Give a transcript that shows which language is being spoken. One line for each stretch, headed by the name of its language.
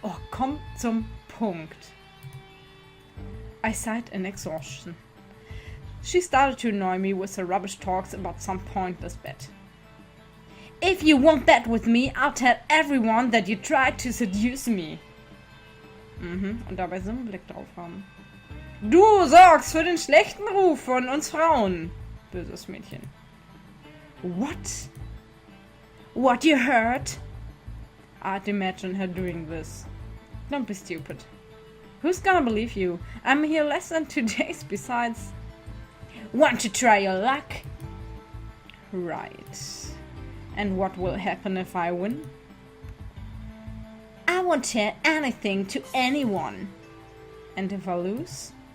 German: Oh, komm zum Punkt.
English: I sighed in exhaustion. She started to annoy me with her rubbish talks about some pointless bet. If you want that with me, I'll tell everyone that you tried to seduce me.
German: Und dabei so einen Blick drauf haben. Du sorgst für den schlechten Ruf von uns Frauen, böses Mädchen.
English: What? What you heard? I'd imagine her doing this. Don't be stupid. Who's gonna believe you? I'm here less than 2 days besides. Want to try your luck? Right. And what will happen if I win? I won't tell anything to anyone. And if I lose?